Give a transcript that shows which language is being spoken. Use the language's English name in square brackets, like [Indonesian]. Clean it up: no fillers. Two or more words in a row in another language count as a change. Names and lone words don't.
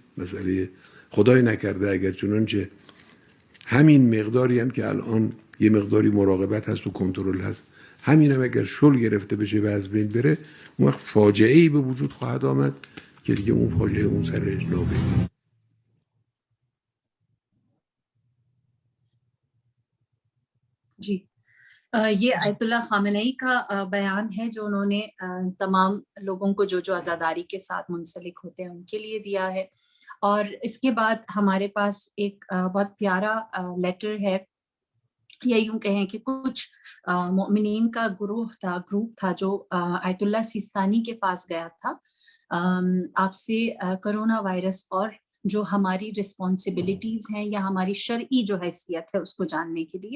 [Persian] مسئله خدای نکرده اگر چنانچه همین مقداری هم که الان یه مقداری مراقبت هست و کنترل هست، همین هم اگر شل گرفته بشه و از بین بره، اون وقت فاجعه ای به وجود خواهد آمد که دیگه اون فاجعه اون سرش نابه. [Urdu] جی یہ آیت اللہ خامنئی کا بیان ہے جو انہوں نے تمام لوگوں کو جو عزاداری کے ساتھ منسلک ہوتے ہیں ان کے لیے دیا ہے. اور اس کے بعد ہمارے پاس ایک بہت پیارا لیٹر ہے، یا یوں کہیں کہ کچھ مومنین کا گروپ تھا جو آیت اللہ سیستانی کے پاس گیا تھا آپ سے کرونا وائرس اور جو ہماری رسپانسبلٹیز ہیں یا ہماری شرعی جو حیثیت ہے اس کو جاننے کے لیے.